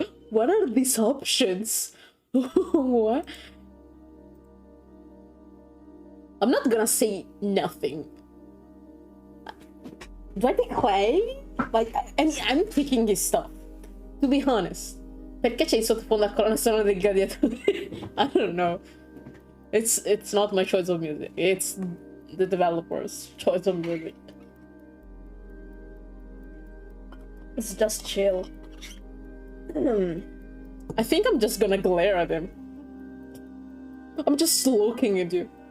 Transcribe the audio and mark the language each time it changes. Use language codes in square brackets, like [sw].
[en] What are these options? What? I'm not gonna say nothing. Do I decline? Like, I'm picking this stuff. To be honest. [it] Perché c'è in sottofondo la colonna sonora del gladiatore? [en] I don't know. It's not my choice of music. It's the developer's choice of music. It's just chill. I think I'm just gonna glare at him. I'm just looking at you.